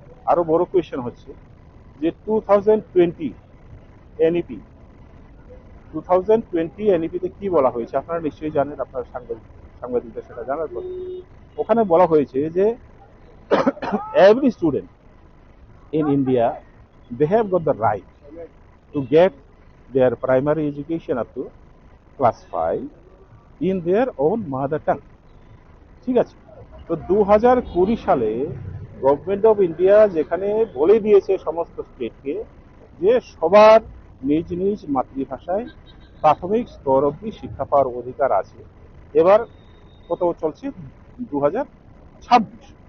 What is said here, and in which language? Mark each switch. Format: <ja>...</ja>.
<bn>আরো বড় কোয়েশ্চেন হচ্ছে যে 2020 এনইপি 2020 এনইপিতে কি বলা হয়েছে আপনারা নিশ্চয়ই জানেন, আপনার সাংবাদিকদের সেটা জানার কথা। ওখানে বলা হয়েছে যে</bn> <en>every student in India, they have got the right to get their primary education up to class 5 in their own mother tongue.</en> <bn>ঠিক আছে? তো 2020 সালে গভর্নমেন্ট অফ ইন্ডিয়া যেখানে বলে দিয়েছে সমস্ত স্টেটকে যে সবার নিজ নিজ মাতৃভাষায় প্রাথমিক স্তর অবধি শিক্ষা পাওয়ার অধিকার আছে, এবার কত চলছে 2026।</bn>